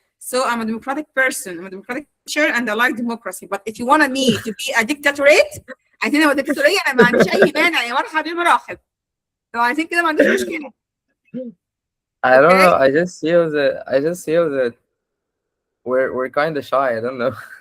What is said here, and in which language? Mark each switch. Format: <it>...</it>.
<en>So I'm a democratic person. I'm a democratic teacher, and I like democracy. But if you wanted me to be a dictatorate,</en> <ar>عايزين ابقى دكتاتورية، انا ما عنديش اي مانع يا مرحبا يا مراحب. لو عايزين كده ما عنديش مشكلة.</ar> <en>I don't know. I just feel that we're kind of shy. I don't know.</en>